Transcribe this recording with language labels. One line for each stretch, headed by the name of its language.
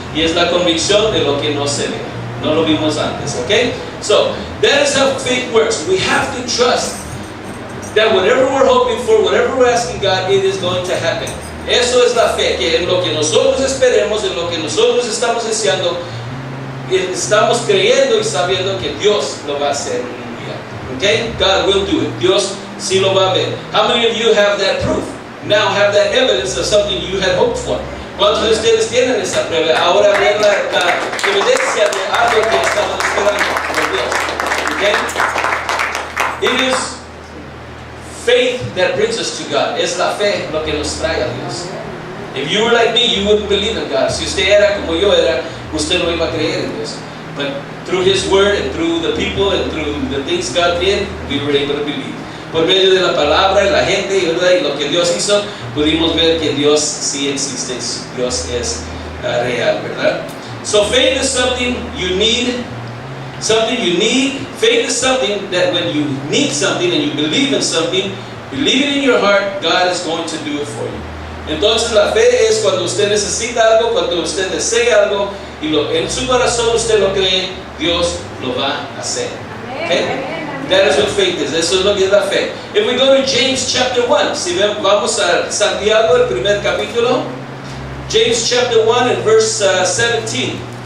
Spanish: Y es la convicción de lo que no se ve. No lo vimos antes. Okay?
English: So, that is how faith works. We have to trust that whatever we're hoping for, whatever we're asking God, it is going to happen.
Spanish: Eso es la fe, que en lo que nosotros esperemos, en lo que nosotros estamos deseando, estamos creyendo y sabiendo que Dios lo va a hacer un día.
English: Okay? God will do it.
Spanish: Dios sí lo va a ver.
English: How many of you have that proof? Now have that evidence of something you had hoped for?
Spanish: ¿Cuántos de ustedes tienen esa prueba? Ahora ver la evidencia de algo que estaban esperando por Dios.
English: Okay? It is faith that brings us to God.
Spanish: Es la fe lo que nos trae a Dios.
English: If you were like me, you wouldn't believe in God.
Spanish: Si usted era como yo era, usted no iba a creer en Dios.
English: But through His Word and through the people and through the things God did, we were able to believe.
Spanish: Por medio de la palabra, la gente, ¿verdad? Y lo que Dios hizo, pudimos ver que Dios sí existe. Dios es real, ¿verdad?
English: So faith is something you need. Something you need. Faith is something that when you need something and you believe in something, believe it in your heart, God is going to do it for you.
Spanish: Entonces la fe es cuando usted necesita algo, cuando usted desea algo y en su corazón usted lo cree, Dios lo va a hacer.
English: Okay? That is what faith is.
Spanish: Eso es lo que es la fe.
English: If we go to James chapter 1,
Spanish: si vamos a Santiago, el primer capítulo,
English: James chapter 1 and verse 17.